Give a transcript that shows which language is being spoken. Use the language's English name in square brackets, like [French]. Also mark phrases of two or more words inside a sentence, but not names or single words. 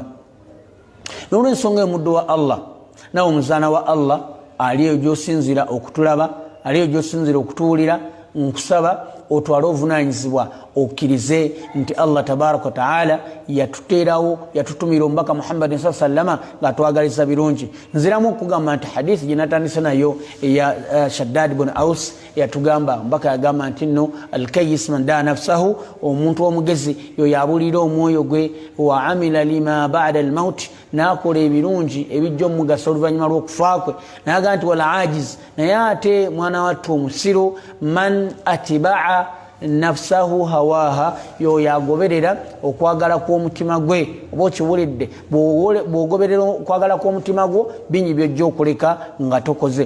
[Ganda] N'olw'ensonga omuddo wa Allah nawe omuzaana wa Allah aliyo gy'osinzira okutulaba, aliyo gy'osinzira okutuwulira, nkusaba otwale obuvunaanyizibwa okkirize nti Allah [Arabic] تبارك وتعالى [Ganda] yatuteerawo yatutumira omubaka Muhammadin [Arabic] صلى الله عليه وسلم [Ganda] ng'atwagaliza birungi. Nziramu okugamba nti hadithi gye natandise nayo eya Shaddad ibn Aus yatugamba omubaka yagamba nti nno [Arabic] الكيس من دان نفسه, [Ganda] omuntu omugezi yoyo abulira omwoyo gwe, [Arabic] وعمل لما بعد الموت, [Ganda] n'akola ebirungi ebijja omugasa oluvannyuma lw'okufa kwe. Nayaga nti wal ajiz, naye ate mwana wattu omusiru, [Arabic] من أتبع نفسه هواها, [Ganda] yoyo agoberera okwagala kw'omutima gwe. Oba okiwulidde, bw'ogoberera okwagala kw'omutima gwo bingi byojja okuleka nga tokoze.